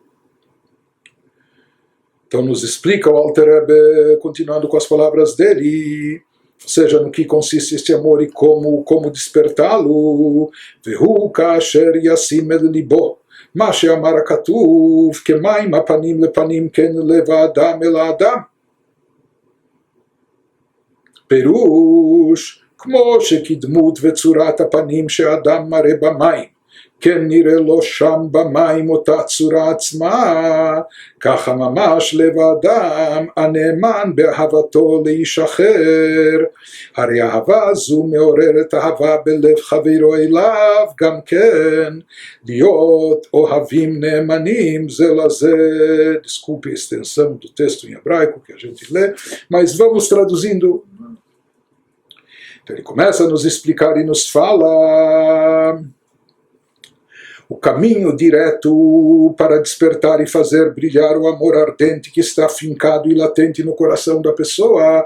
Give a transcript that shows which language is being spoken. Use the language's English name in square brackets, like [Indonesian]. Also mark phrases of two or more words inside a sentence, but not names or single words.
[Portuguese] Então nos explica o Alter Rebbe, continuando com as palavras dele, ou seja, no que consiste este amor e como despertá-lo. [Hebrew] והוא כאשר ישים אל לבו מה שאמר הכתוב כמים הפנים לפנים כן לב אדם אל אדם. פירוש, כמו שקדמות וצורת הפנים שאדם מראה במים, כן נראה לו שם במים אותה צורה עצמה, ככה ממש לב האדם הנאמן באהבתו לאיש אחר. הרי אהבה זו מעוררת אהבה בלב חברו אליו, גם כן להיות אוהבים נאמנים זה לזה. [Portuguese] Desculpe a extensão do texto em hebraico que a gente lê, mas vamos traduzindo. Então ele começa a nos explicar e nos fala o caminho direto para despertar e fazer brilhar o amor ardente que está afincado e latente no coração da pessoa.